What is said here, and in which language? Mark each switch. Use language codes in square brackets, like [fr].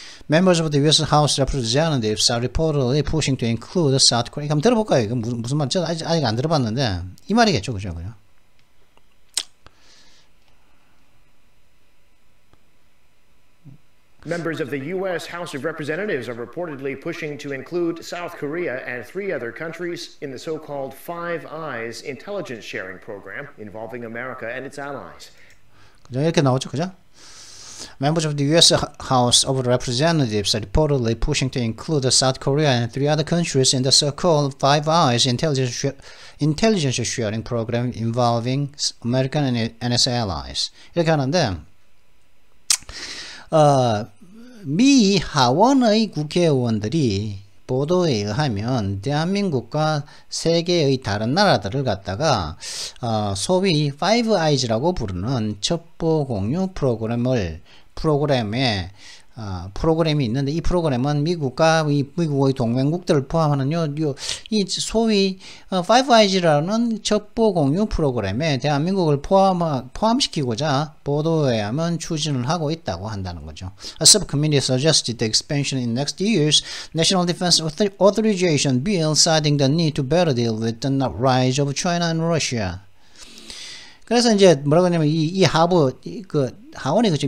[en] Members of the US House Representatives are reportedly pushing to include South Korea. [ko] 한번 들어볼까요? 이거 무슨 말인지 아직 안 들어봤는데 이 말이겠죠. 그죠? 그죠? [en] Members of the U.S. House of Representatives are reportedly pushing to include South Korea and 3 other countries in the so-called Five Eyes intelligence sharing program involving America and its allies. [ko] 그죠? 이렇게 나오죠, 그죠? [en] Members of the U.S. House of Representatives are reportedly pushing to include South Korea and 3 other countries in the so-called Five Eyes intelligence sharing program involving America and its allies. [ko] 이렇게 하는데, 미 하원의 국회의원들이 보도에 의하면 대한민국과 세계의 다른 나라들을 갖다가 소위 Five Eyes라고 부르는 첩보 공유 프로그램이 있는데, 이 프로그램은 미국과 미국의 동맹국들을 포함하는 이 소위 Five Eyes라는 첩보 공유 프로그램에 대한민국을 포함시키고자 보도에 의하면 추진을 하고 있다고 한다는 거죠. [en] A subcommittee suggested the expansion in next year's National Defense Authorization Bill, citing the need to better deal with the rise of China and Russia. [ko] 그래서 이제 뭐라고 하냐면 이 하원이 그죠?